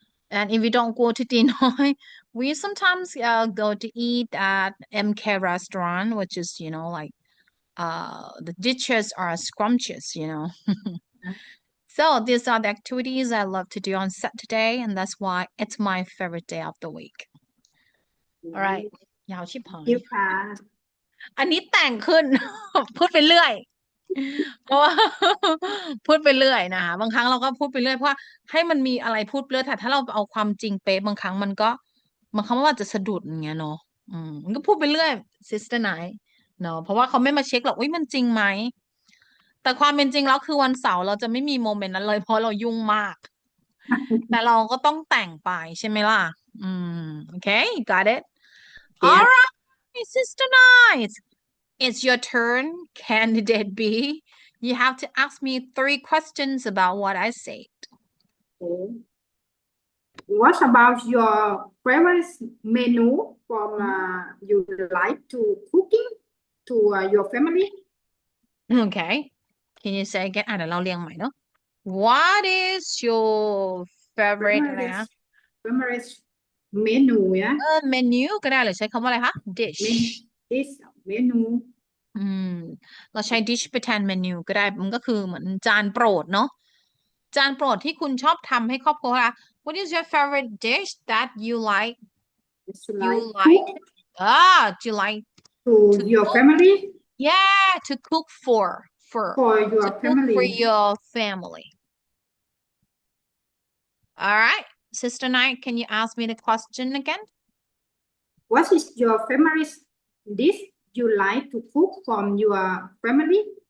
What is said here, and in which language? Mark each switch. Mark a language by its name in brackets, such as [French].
[English] And if we don't go to dinner, we sometimes go to eat at MK restaurant, which is, like the dishes are scrumptious, you know. So these are the activities I love to do on Saturday, and that's why it's my favorite day of the week. All right. [Thai] ยาวชิบหาย คิวค่ะ อันนี้แต่งขึ้น พูดไปเรื่อย เพราะว่า พูดไปเรื่อยนะคะบางครั้งเราก็พูดไปเรื่อยเพราะว่าให้มันมีอะไรพูดเรื่อยแต่ถ้าเราเอาความจริงเป๊ะบางครั้งมันก็บางครั้งมันอาจจะสะดุดอย่างเงี้ยเนาะมันก็พูดไปเรื่อยซิสเตอร์ไนท์เนาะเพราะว่าเขาไม่มาเช็คหรอกอุ้ยมันจริงไหมแต่ความเป็นจริงแล้วคือวันเสาร์เราจะไม่มีโมเมนต์นั้นเลยเพราะเรายุ่งมาก แต่เราก็ต้องแต่งไปใช่ไหมล่ะโอเค [English] got it all Yes. right sister night it's your turn candidate B you have to ask me 3 questions about what I said Okay. What about your favorite menu from you like to cooking to your family? okay can you say again [Thai] เดี๋ยวเราเรียงใหม่เนาะ [English] what is your favorite [Thai] อะไรนะ [English] Favorite menu [Thai] เนี่ย menu ก็ได้หรือใช้คำว่าอะไรคะ dish [English] this menu [Thai] เราใช้ dish ไปแทนเมนูก็ได้มันก็คือเหมือนจานโปรดเนาะจานโปรดที่คุณชอบทำให้ครอบครัวค่ะ [English] What is your favorite dish that you like you like do you like to your cook? family yeah to cook for your to cook family for your family all right sister Night can you ask me the question again what is your favorite dish you like to cook from your family